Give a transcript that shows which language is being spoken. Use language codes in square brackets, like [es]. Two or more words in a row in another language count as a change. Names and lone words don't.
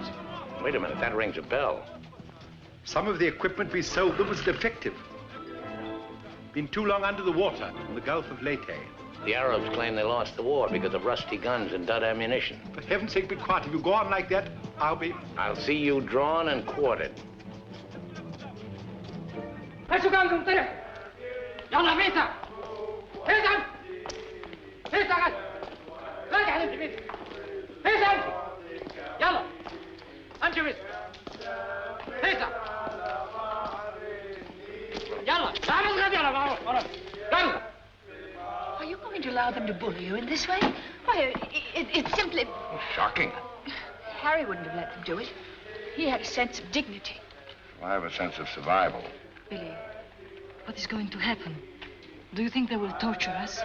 [en] Wait a minute, that rings a bell. Some of the equipment we sold them was defective. Been too long under the water in the Gulf of Leyte. The Arabs claim they lost the war because of rusty guns and dud ammunition. For heaven's sake, be quiet. If you go on like that, I'll see you drawn and quartered. Esukangum tere. Yalla vita. [ar] Hesan. Hesan. لا تعلم جميل. هيثم. يلا. امشي بس. هيثم. يلا. تعال الغد يلا. يلا. [en] Are you going to allow them to bully you in this way? Why, it's simply... Shocking. Harry wouldn't have let them do it. He had a sense of dignity. I have a sense of survival. Billy, what is going to happen? Do you think they will torture us?